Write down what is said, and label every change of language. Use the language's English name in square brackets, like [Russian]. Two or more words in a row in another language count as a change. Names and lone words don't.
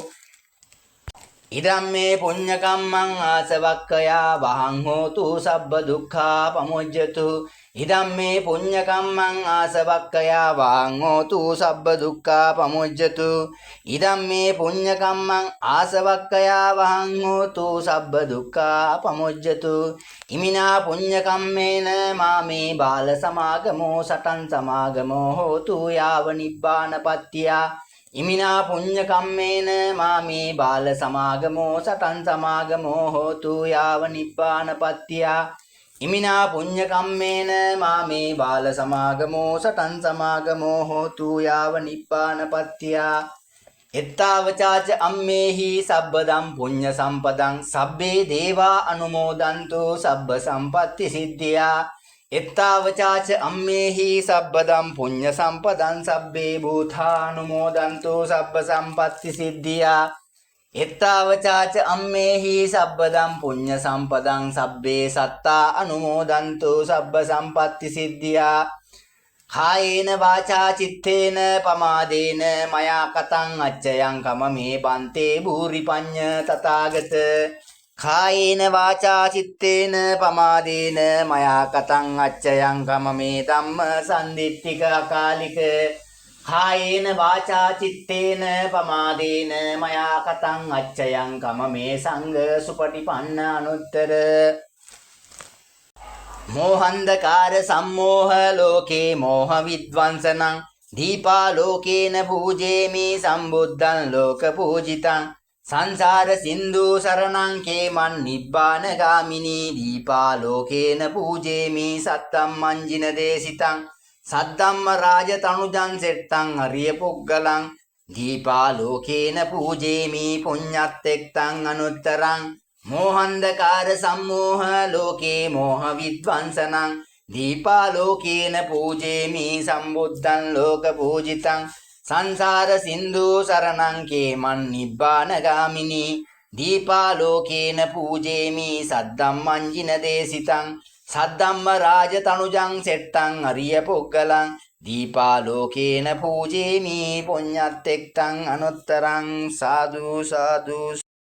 [Pali] ඉදම් මේ පුඤ්ඤ කම්මං ආසවක්ඛයා වහං හෝතු සබ්බ දුක්ඛා පමුජ්ජතු ඉදම් මේ පුඤ්ඤ කම්මං ආසවක්ඛයා වහං හෝතු සබ්බ දුක්ඛා පමුජ්ජතු ඉදම් මේ පුඤ්ඤ කම්මං ආසවක්ඛයා වහං හෝතු සබ්බ දුක්ඛා පමුජ්ජතු ඉමිනා පුඤ්ඤ කම්මේන මාමේ බාල සමාගමෝ සටන් සමාගමෝ හෝතු යාව නිබ්බානපත්තියා ඉමිනා පුඤ්ඤ කම්මේන මාමේ බාල සමාගමෝ සතං සමාගමෝ හෝතු යාව නිබ්බානපත්තියා ඉමිනා පුඤ්ඤ කම්මේන මාමේ බාල සමාගමෝ සතං සමාගමෝ හෝතු යාව නිබ්බානපත්තියා එත්තාවචාච අම්මේහි සබ්බදම් පුඤ්ඤ සම්පදං සබ්බේ දේවා අනුමෝදන්තු සබ්බ සම්පත්ති සිද්ධියා එත්තාවචාච අම්මේහි සබ්බදම් පුඤ්ඤ සම්පදං සබ්බේ භූතානුමෝදන්තු සබ්බ සම්පත්ති සිද්ධියා එත්තාවචාච අම්මේහි සබ්බදම් පුඤ්ඤ සම්පදං සබ්බේ සත්තා අනුමෝදන්තු සබ්බ සම්පත්ති සිද්ධියා කායේන වාචා චිත්තේන පමාදේන මයා කතං අච්චයං කමමේ බන්තේ භූරි පඤ්ඤ තථාගත කායේන වාචා චිත්තේන පමාදේන මයා කතං අච්චයං කමමේ ධම්ම සම්දිත්තික අකාලික කායේන වාචා චිත්තේන පමාදේන මයා කතං අච්චයං කමමේ සංඝ සුපටිපන්න අනුත්තර මෝහන්දකාර සම්මෝහ ලෝකේ මෝහ විද්වංසනං දීපා ලෝකේන පූජේමි සම්බුද්ධං ලෝක පූජිතං සංසාර සින්දු සරණං කේමන් නිබ්බාන ගාමිනී දීපා ලෝකේන පූජේමි සත්තම් මංජින දේසිතං සද්දම්ම රාජ තනුජං සෙට්ටං අරිය පුග්ගලං දීපා ලෝකේන පූජේමි පුඤ්ඤත්තෙක්තං අනුත්තරං මෝහන්දකාර සම්මෝහ ලෝකේ මෝහ විද්වංසනං දීපා ලෝකේන පූජේමි සම්බුද්ධං ලෝක පූජිතං සංසාර සින්දු සරණං කේමන් නිබ්බාන ගාමිනී දීපා ලෝකේන පූජේමි සද්දම්මංජින දේසිතං සද්දම්ම රාජ තනුජං සෙට්ටං අරිය පුග්ගලං දීපා ලෝකේන පූජේමි පුඤ්ඤත්තෙක්තං අනුත්තරං සාදු සාදු